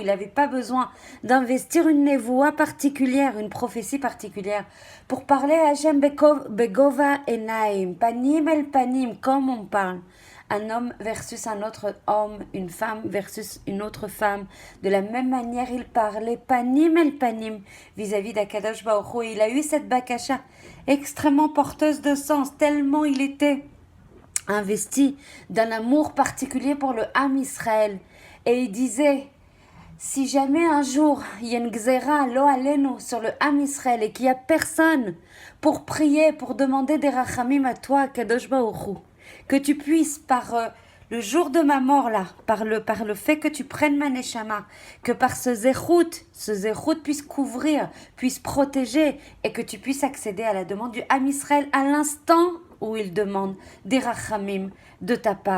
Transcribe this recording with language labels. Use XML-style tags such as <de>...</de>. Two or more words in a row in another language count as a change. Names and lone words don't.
<fr>Il n'avait pas besoin d'investir une névoie particulière, une prophétie particulière, pour parler à Hashem</fr> <he>בגובה עיניים פנים אל פנים,</he> <fr>comme on parle. Un homme versus un autre homme, une femme versus une autre femme. De la même manière, il parlait</fr> <he>פנים אל פנים</he> <fr>vis-à-vis d'Akadosh Baruch Hu. Il a eu cette bakasha extrêmement porteuse de sens, tellement il était investi d'un amour particulier pour le Ham Israël. Et il disait, si jamais un jour il y a une</fr> <he>גזרה לא עלינו</he> <fr>sur le Ham Israël et qu'il n'y a personne pour prier, pour demander des rachamim à toi, Kadosh Baruch Hu, que tu puisses par le jour de ma mort là, par le fait que tu prennes ma neshama, que par ce zéchout puisse couvrir, puisse protéger, et que tu puisses accéder à la demande du Ham Israël à l'instant où il demande des rachamim de ta part.</fr>